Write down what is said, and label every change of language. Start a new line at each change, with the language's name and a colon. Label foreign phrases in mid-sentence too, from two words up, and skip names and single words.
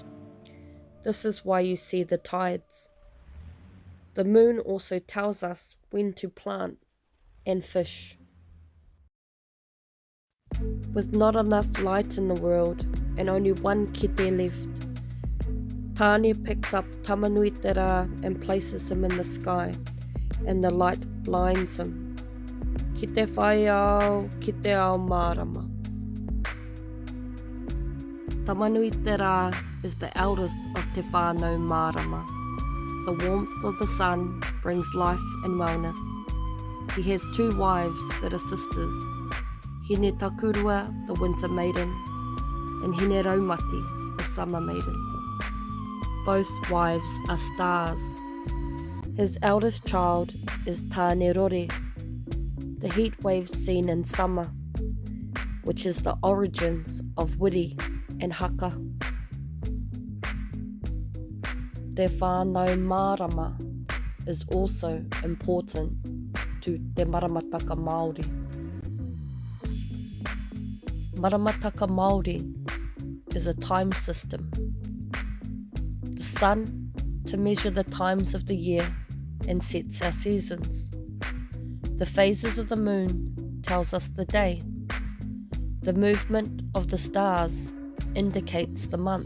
English: This is why you see the tides. The moon also tells us when to plant and fish. With not enough light in the world and only one kete left, Tāne picks up tamanuitera and places him in the sky, and the light blinds him.
Māori: Ki te whai ao marama.
English: Tamanuitera is the eldest of
Māori: te whānau marama.
English: The warmth of the sun brings life and wellness. He has 2 wives that are sisters, Hine Takurua, the winter maiden, and Hine Raumati, the summer maiden. Both wives are stars. His eldest child is Tāne Rore, the heat waves seen in summer, which is the origins of wiri and haka.
Māori: Te whānau marama
English: is also important to
Māori: te maramataka Māori. Maramataka Māori
English: is a time system. The sun to measure the times of the year and sets our seasons. The phases of the moon tells us the day. The movement of the stars indicates the month.